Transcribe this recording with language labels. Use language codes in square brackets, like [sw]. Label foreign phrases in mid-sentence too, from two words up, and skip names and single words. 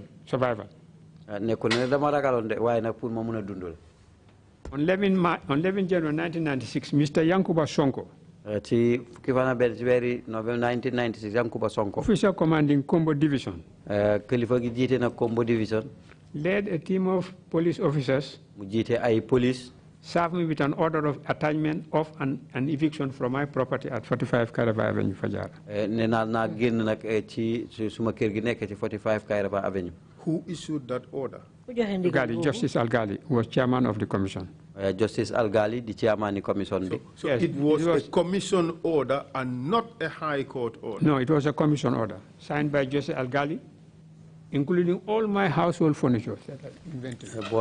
[en] On 11 January 1996, Mr. Yankuba Sonko, November 1996 Yankuba Sonko. Officer commanding Combo Division. [wo] Kilifa gi jiite na Combo Division. [en] Led a team of police officers. [wo] Mu jiite ay police. [en] Served me with an order of attachment of an eviction from my property at 45 Kairaba Avenue, Fajara. [wo] Na génn nag ci suma kër gi nekk ci 45 Kairaba Avenue. [en] Who issued that order? Gali, Justice Al-Gali was chairman of the commission. Justice Al-Gali, the chairman of the commission. So yes, it was a commission order and not a high court order? No, it was a commission order signed by Justice Al-Gali, including all my household furniture that I invented.